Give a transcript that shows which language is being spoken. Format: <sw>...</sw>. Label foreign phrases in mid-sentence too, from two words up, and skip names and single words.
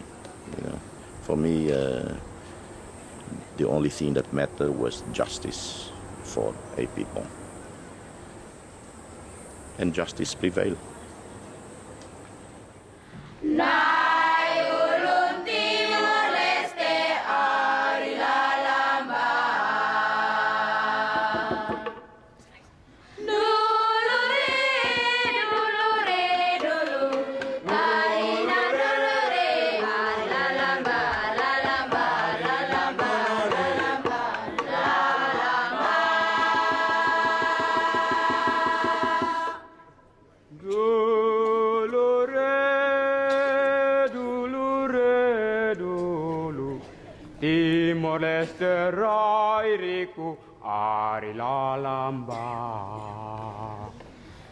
<en>For me, the only thing that mattered was justice for a people. And justice prevailed.</en> <tet>Nai ulun Timor Leste, ari la lamba. Dulu re, dulu. Marina dulu re, ari la lamba, la lamba, la lamba, la lamba, la lamba. Timor Leste rairiku ari la lamba.</tet>